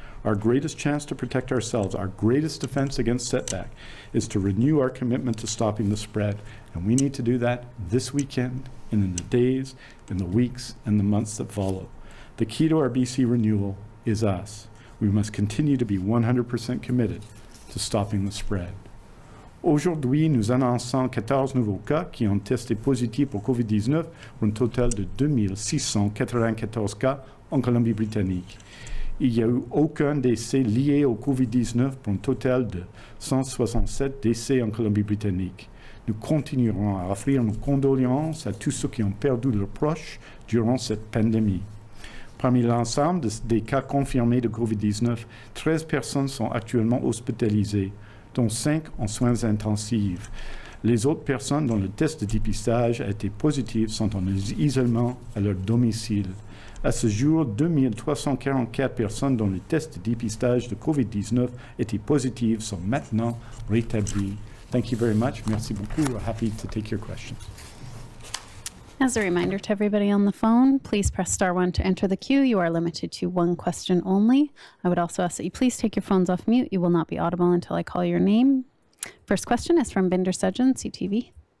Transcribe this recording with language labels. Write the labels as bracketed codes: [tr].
[en] Our greatest chance to protect ourselves, our greatest defense against setback, is to renew our commitment to stopping the spread. And we need to do that this weekend and in the days, in the weeks, and the months that follow. The key to our BC renewal is us. We must continue to be 100% committed to stopping the spread. [fr] Aujourd'hui, nous annonçons 14 nouveaux cas qui ont testé positif pour COVID-19 pour un total de 2694 cas en Colombie-Britannique. Il n'y a eu aucun décès lié au COVID-19 pour un total de 167 décès en Colombie-Britannique. Nous continuerons à offrir nos condoléances à tous ceux qui ont perdu leurs proches durant cette pandémie. Parmi l'ensemble des cas confirmés de COVID-19, 13 personnes sont actuellement hospitalisées, dont 5 en soins intensifs. Les autres personnes dont le test de dépistage a été positif sont en isolement à leur domicile. À ce jour, 2344 personnes dont le test de dépistage de COVID-19 était positif sont maintenant rétablies. [en] Thank you very much. [fr] Merci beaucoup. [en] We're happy to take your questions. As a reminder to everybody on the phone, please press *1 to enter the queue. You are limited to one question only. I would also ask that you please take your phones off mute. You will not be audible until I call your name. First question is from Binder Sudjan, CTV.